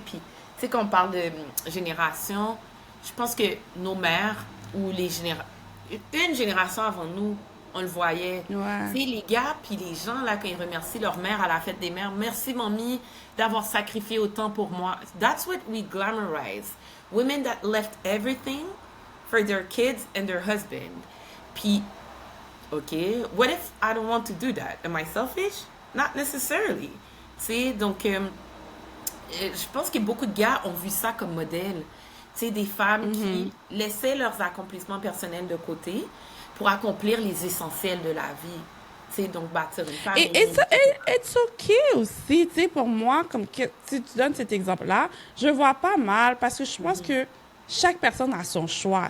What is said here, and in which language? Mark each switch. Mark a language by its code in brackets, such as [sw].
[fr] Puis, tu sais, quand on parle de génération, je pense que nos mères ou une génération avant nous, on le voyait. ouais, Tu sais, les gars, puis les gens, là, quand ils remercient leur mère à la fête des mères, merci, mamie, d'avoir sacrifié autant pour moi. [en] That's what we glamorize. Women that left everything for their kids and their husband. [fr] Puis, [en] OK, what if I don't want to do that? Am I selfish? Not necessarily. [fr] Tu sais, donc, je pense que beaucoup de gars ont vu ça comme modèle. Tu sais, des femmes qui mhm. laissaient leurs accomplissements personnels de côté pour accomplir les essentiels de la vie. Tu sais, donc bâtir une Et famille. ça, [en] it's okay [fr] aussi, tu sais, pour moi, comme que, si tu donnes cet exemple-là, je vois pas mal parce que je pense que chaque personne a son choix.